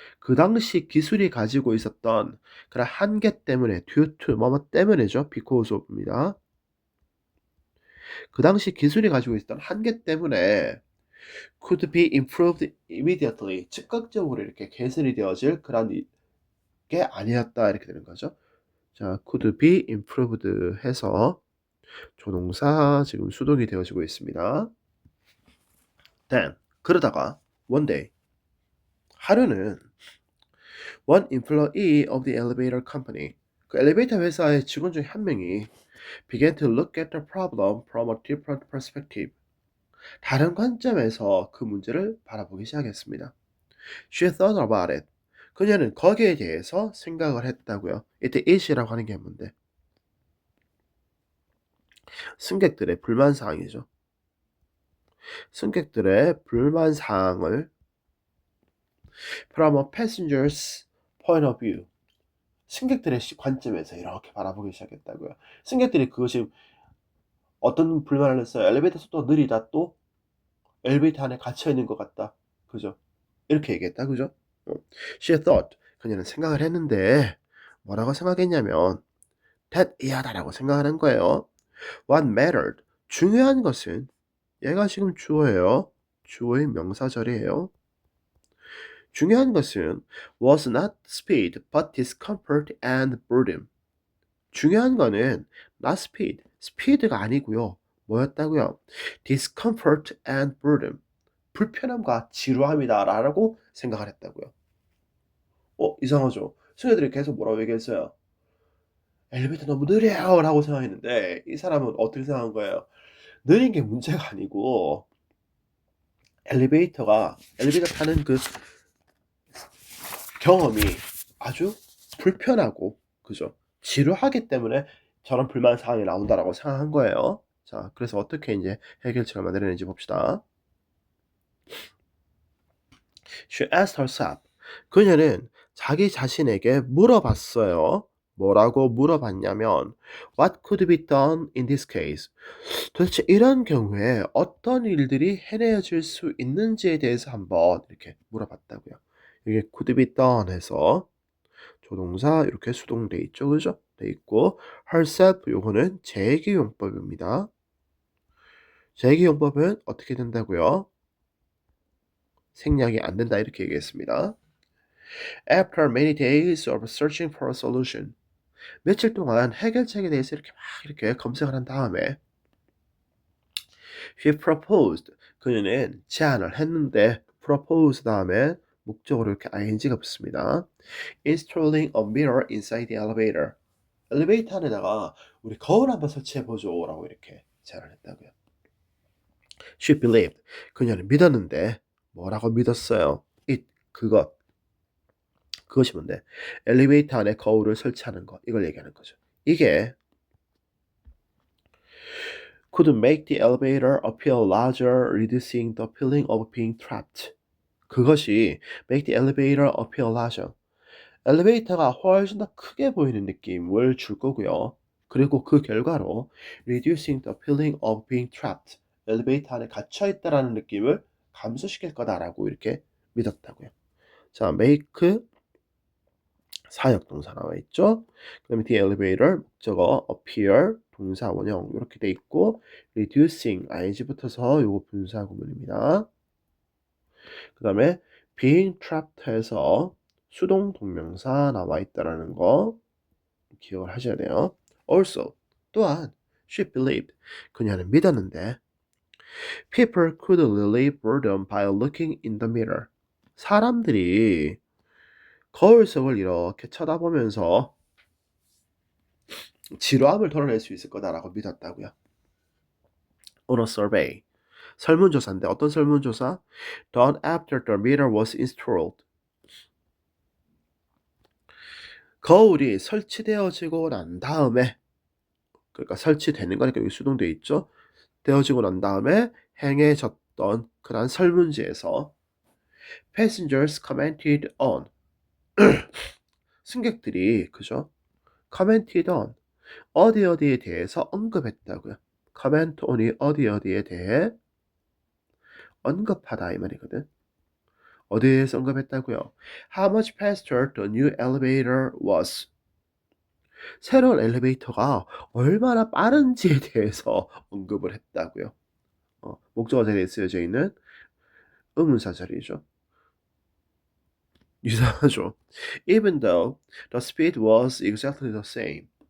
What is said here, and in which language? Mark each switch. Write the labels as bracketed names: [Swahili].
[Korean] 그 당시 기술이 가지고 있었던 그런 한계 때문에 [English] due to [Korean] 뭐뭐 때문에죠. [English] because of입니다. [Korean] 그 당시 기술이 가지고 있었던 한계 때문에 [English] could be improved immediately. [Korean] 즉각적으로 이렇게 개선이 되어질 그런 게 아니었다 이렇게 되는 거죠. 자, [English] could be improved [Korean] 해서 조동사 지금 수동이 되어지고 있습니다. [English] Then [Korean] 그러다가 [English] one day [Korean] 하루는 [English] one employee of the elevator company [Korean] 그 엘리베이터 회사의 직원 중 한 명이 [English] began to look at the problem from a different perspective. [Korean] 다른 관점에서 그 문제를 바라보기 시작했습니다. [English] She thought about it. [Korean] 그녀는 거기에 대해서 생각을 했다고요. 이때 it이라고 하는 게 뭔데? 승객들의 불만 사항이죠. 승객들의 불만 사항을 [English] from a passenger's point of view. [Korean] 승객들의 관점에서 이렇게 바라보기 시작했다고요. 승객들이 그것이 어떤 불만을 했어요? 엘리베이터 속도가 느리다 또 엘리베이터 안에 갇혀 있는 것 같다. 그죠? 이렇게 얘기했다. 그죠? [English] She thought. [Korean] 그녀는 생각을 했는데 뭐라고 생각했냐면 that 이하다라고 생각하는 거예요. [English] What mattered. [Korean] 중요한 것은 얘가 지금 주어예요. 주어의 명사절이에요. 중요한 것은 [English] was not speed but discomfort and burden. [Korean] 중요한 거는 [English] not speed, [Korean] speed가 아니고요. 뭐였다고요? [English] discomfort and burden. [Korean] 불편함과 지루함이다라고 생각을 했다고요. 이상하죠? 친구들이 계속 뭐라고 얘기했어요? 엘리베이터 너무 느려요 라고 생각했는데 이 사람은 어떻게 생각한 거예요? 느린 게 문제가 아니고 엘리베이터 타는 그 경험이 아주 불편하고 그죠? 지루하기 때문에 저런 불만 사항이 나온다라고 생각한 거예요. 자, 그래서 어떻게 이제 해결책을 만들어내는지 봅시다. [English] She asked herself. [Korean] 그녀는 자기 자신에게 물어봤어요. 뭐라고 물어봤냐면 [English] What could be done in this case? [Korean] 도대체 이런 경우에 어떤 일들이 해내어질 수 있는지에 대해서 한번 이렇게 물어봤다고요. 이게 [English] could be done [Korean] 해서 조동사 이렇게 수동돼 있죠. 그죠? 돼 있고 herself 요거는 제기용법입니다. 제기용법은 어떻게 된다고요? 생략이 안 된다 이렇게 얘기했습니다. [English] After many days of searching for a solution. [Korean] 며칠 동안 해결책에 대해서 이렇게 검색을 한 다음에 [English] He proposed. [Korean] 그녀는 제안을 했는데 propose 다음에 목적으로 이렇게 ing가 붙습니다. [English] Installing a mirror inside the elevator. [Korean] 엘리베이터 안에다가 우리 거울 한번 설치해 보죠라고 이렇게 제안을 했다고요. [English] She believed. [Korean] 그녀는 믿었는데 뭐라고 믿었어요? 그것이 뭔데? 엘리베이터 안에 거울을 설치하는 것. 이걸 얘기하는 거죠. [English] 이게 could make the elevator appear larger, reducing the feeling of being trapped. [Korean] 그것이 [English] make the elevator appear larger. [Korean] 엘리베이터가 훨씬 더 크게 보이는 느낌을 줄 거고요. 그리고 그 결과로 [English] reducing the feeling of being trapped. [Korean] 엘리베이터 안에 갇혀 있다라는 느낌을 감소시킬 거다라고 이렇게 믿었다고요. 자, make 사역 동사 나와 있죠. 그다음에 the elevator 목적어 appear 동사 원형 이렇게 돼 있고 reducing ing 붙어서 요거 분사 구문입니다. 그다음에 being trapped 해서 수동 동명사 나와 있다라는 거 기억을 하셔야 돼요. [English] Also [Korean] 또한 [English] she believed [Korean] 그녀는 믿었는데 [English] people could relieve boredom by looking in the mirror. [Korean] 사람들이 거울 속을 이렇게 쳐다보면서 지루함을 덜어낼 수 있을 거다라고 믿었다고요. [English] On a survey. [Korean] 설문조사인데 어떤 설문조사? [English] Done after the mirror was installed. [Korean] 거울이 설치되어지고 난 다음에 그러니까 설치되는 거니까 여기 수동되어 있죠. 되어지고 난 다음에 행해졌던 그런 설문지에서 [English] passengers commented on [Korean] 승객들이 그죠? [English] commented on [Korean] 어디에 대해서 언급했다고요. [English] comment on [Korean] 이 어디에 대해 언급하다 이 말이거든. 어디에 대해서 언급했다고요? [English] How much faster the new elevator was. [Korean] 새로운 엘리베이터가 얼마나 빠른지에 대해서 언급을 했다고요. 목적어 자리에 쓰여져 있는 의문사 자리죠. 이상하죠. [English] Even though the speed was exactly the same.